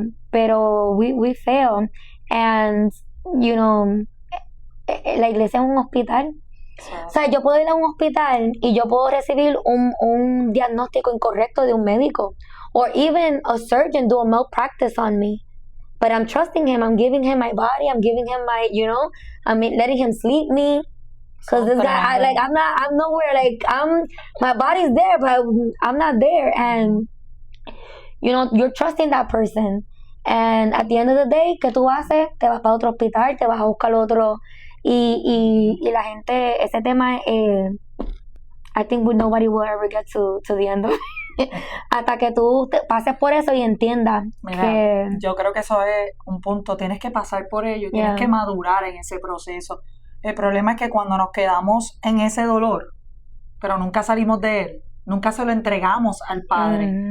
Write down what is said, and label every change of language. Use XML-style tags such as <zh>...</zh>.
<es>pero we fail, and, you know, la iglesia es un hospital. O sea, yo puedo ir a un hospital y yo puedo recibir un diagnóstico incorrecto de un médico, or even a surgeon do a malpractice on me.</es> <en>But I'm trusting him. I'm giving him my body. I'm giving him my, I'm letting him sleep me. Because this guy, I'm nowhere. My body's there, but I'm not there. And, you're trusting that person.</en> <es>And at the end of the day, ¿qué tú haces? Te vas para otro hospital, te vas a buscar otro.</es> <en>Y la gente, ese tema, I think nobody will ever get to the end of it.</en> <es>Hasta que tú pases por eso y entiendas. Mira, yo creo que eso es un punto. Tienes que pasar por ello, tienes que madurar en ese proceso. El problema es que cuando nos quedamos en ese dolor, pero nunca salimos de él, nunca se lo entregamos al Padre.</es>